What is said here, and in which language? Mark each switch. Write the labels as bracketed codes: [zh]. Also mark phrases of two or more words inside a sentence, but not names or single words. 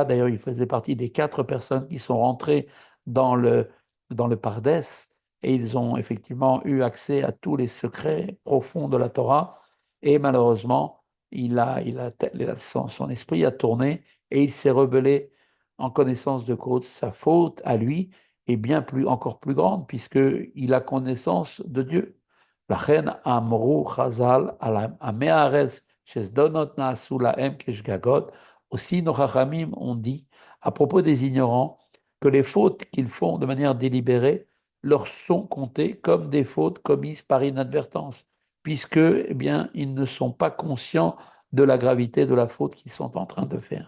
[fr] D'ailleurs, il faisait partie des 4 personnes qui sont rentrées dans le Pardès et ils ont effectivement eu accès à tous les secrets profonds de la Torah. Et malheureusement, son esprit a tourné et il s'est rebellé en connaissance de cause. Sa faute à lui est bien plus, encore plus grande puisqu'il a connaissance de Dieu. [he] לכן אמרו חז"ל על עמי הארץ שזדונות נעשו להם כשגגות, [fr] aussi nos chachamim ont dit à propos des ignorants que les fautes qu'ils font de manière délibérée leur sont comptées comme des fautes commises par inadvertance, puisque, eh bien, ils ne sont pas conscients de la gravité de la faute qu'ils sont en train de faire.